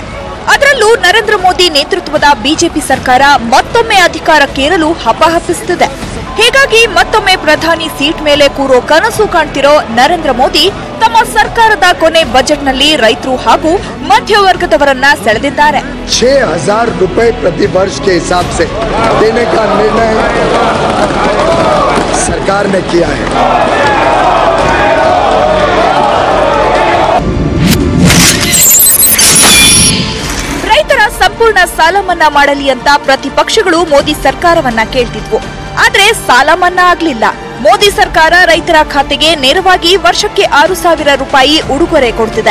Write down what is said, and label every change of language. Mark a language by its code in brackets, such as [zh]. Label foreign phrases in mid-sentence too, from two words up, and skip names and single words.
[kn] ಅದರಲ್ಲೂ ನರೇಂದ್ರ ಮೋದಿ ನೇತೃತ್ವದ ಬಿಜೆಪಿ ಸರ್ಕಾರ ಮತ್ತೊಮ್ಮೆ ಅಧಿಕಾರಕ್ಕೇರಲು ಹಪಹಪಿಸುತ್ತಿದೆ. ಹೀಗಾಗಿ ಮತ್ತೊಮ್ಮೆ ಪ್ರಧಾನಿ ಸೀಟ್ ಮೇಲೆ ಕೂರೋ ಕನಸು ಕಾಣ್ತಿರೋ ನರೇಂದ್ರ ಮೋದಿ ತಮ್ಮ ಸರ್ಕಾರದ ಕೊನೆ ಬಜೆಟ್ನಲ್ಲಿ ರೈತರು ಹಾಗೂ ಮಧ್ಯವರ್ಗದವರನ್ನ ಸೆಳೆದಿದ್ದಾರೆ. [hi] 6,000 रुपए प्रति वर्ष के हिसाब से देने का निर्णय सरकार ने किया है. [kn] ರೈತರ ಸಂಪೂರ್ಣ ಸಾಲ ಮನ್ನಾ ಮಾಡಲಿ ಅಂತ ಪ್ರತಿಪಕ್ಷಗಳು ಮೋದಿ ಸರ್ಕಾರವನ್ನ ಕೇಳ್ತಿದ್ವು. ಆದ್ರೆ ಸಾಲ ಮನ್ನಾ ಆಗ್ಲಿಲ್ಲ. ಮೋದಿ ಸರ್ಕಾರ ರೈತರ ಖಾತೆಗೆ ನೇರವಾಗಿ ವರ್ಷಕ್ಕೆ 6,000 ರೂಪಾಯಿ ಉಡುಗೊರೆ ಕೊಡ್ತಿದೆ.